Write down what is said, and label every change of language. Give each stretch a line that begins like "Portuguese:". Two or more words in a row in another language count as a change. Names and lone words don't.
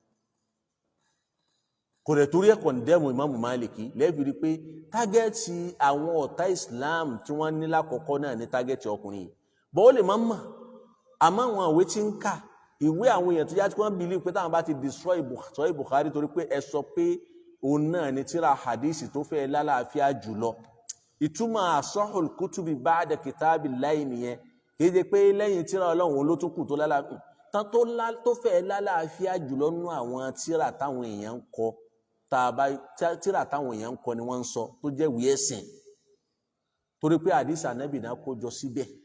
Yoruba: Kò rẹ̀ torí ẹ̀ condemn Imam Maliki, lẹ́ẹ̀fi rí pé tágẹ́ẹ̀tì àwọn ọ̀tá Islam tí wọ́n ní lákọ̀ọ́kọ́ náà ní tágẹ́ẹ̀tì ọkùnrin yìí. Bọ́ ó lè má mọ̀, àmọ́ àwọn ìwé tí ń kà, ìwé àwọn èèyàn tó yá tí wọ́n believe pé táwọn bá ti destroy Sahih Bukhari torí pé ẹ sọ pé òun náà ni tírà hadisi tó fẹ́ lálàáfíà jùlọ. Ìtumọ̀
Arabic: أصح الكتب بعد كتاب الله
Yoruba: nìyẹn, kì í ṣe pé lẹ́yìn tírà Ọlọ́run ló tún kù tó lálàáfíà, tán tó fẹ́ lálàáfíà jùlọ nínú àwọn tírà táwọn èèyàn ń kọ, tírà táwọn èèyàn ń kọ ni wọ́n ń sọ, tó jẹ́ ìwé ẹ̀sìn, torí pé hadisi Ànábì náà kó jọ síbẹ̀.